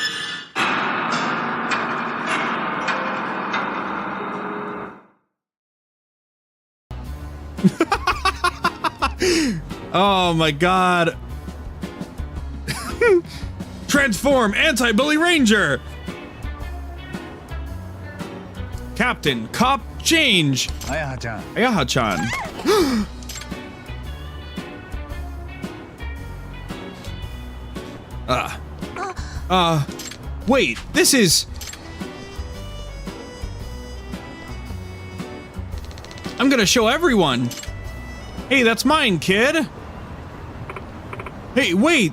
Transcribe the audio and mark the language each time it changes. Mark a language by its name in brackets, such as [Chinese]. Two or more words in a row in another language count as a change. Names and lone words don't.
[English] Oh my god. Transform Anti-Bully Ranger. Captain, Cop, Change. Ayaha-chan. Ayaha-chan. Wait, this is... I'm gonna show everyone. Hey, that's mine, kid. Hey, wait.